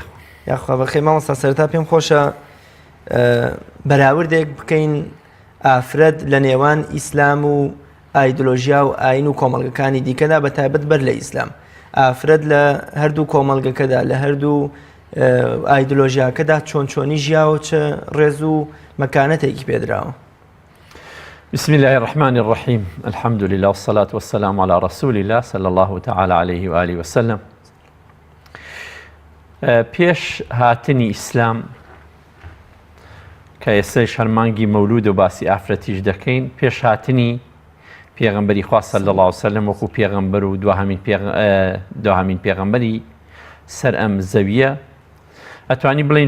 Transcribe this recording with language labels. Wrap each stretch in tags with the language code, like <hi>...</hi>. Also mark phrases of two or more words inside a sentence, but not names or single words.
<ckb>یاخوا بەخێر مامۆستا سەرەتا پێم خۆشە بەراوردێک بکەین ئافرەت لە نێوان ئیسلام و ئایدۆلۆژیا و ئاین و کۆمەڵگەکانی دیکەدا بە تایبەت بەر لە ئیسلام. ئافرەت لە هەردوو کۆمەڵگەکەدا لە هەردوو ئایدۆلۆژیاکەدا چۆنی ژیاوە چه ڕێز و مەکانەتێکی پێدراوە.</ckb> <ar>بسم الله الرحمن الرحيم الحمد لله والصلاة والسلام على رسول الله صلى الله تعالى عليه وآله وسلم.</ar> <ckb>پێش هاتنی ئیسلام کە ئێستاش هەرمانگی مەولود و باسی ئافرەتیش دەکەین، پێش هاتنی پێغەمبەری خوا</ckb> <ar>صلی الله علیه و سلم</ar> <ckb>وەکو پێغەمبەر و دوهەمین پێغەمبەری سەر ئەم زەویە ئەتوانی بڵین</ckb>